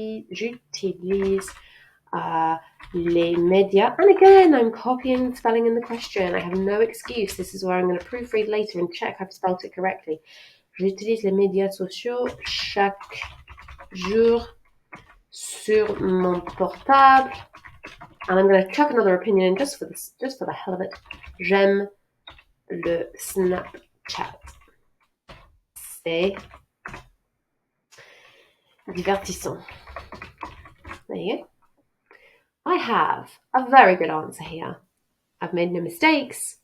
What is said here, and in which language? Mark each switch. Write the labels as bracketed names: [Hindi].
[French] J'utilise les médias. [English] And again, I'm copying the spelling in the question. I have no excuse. This is where I'm going to proofread later and check I've spelled it correctly. [French] J'utilise les médias sociaux chaque jour sur mon portable. [English] And I'm going to chuck another opinion in just for the hell of it. [French] J'aime le Snapchat. C'est divertissant. [English] There you go. I have a very good answer here. I've made no mistakes.